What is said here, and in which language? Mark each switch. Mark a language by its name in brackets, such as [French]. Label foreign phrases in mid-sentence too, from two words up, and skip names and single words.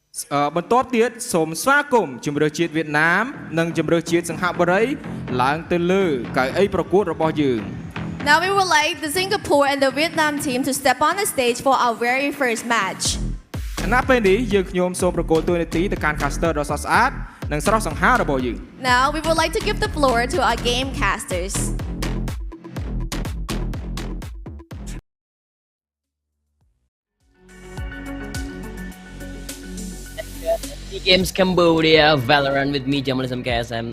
[Khmer] បន្ទាប់ទៀតសូមស្វាគមន៍ជម្រើសជាតិវៀតណាមនិងជម្រើសជាតិសិង្ហបុរីឡើងទៅលើកៅអីប្រកួតរបស់យើង [English] Now we would like the Singapore and the Vietnam team to step on the stage for our very first match. [Khmer] ខណៈពេលនេះយើងខ្ញុំសូមប្រកល់តួនាទីទៅកាន់ caster ដ៏ស្រស់ស្អាតនិងស្រស់សង្ហារបស់យើង [English] Now we would like to give the floor to our game casters. SEA Games Cambodia Valorant with me, Jamalism KSM.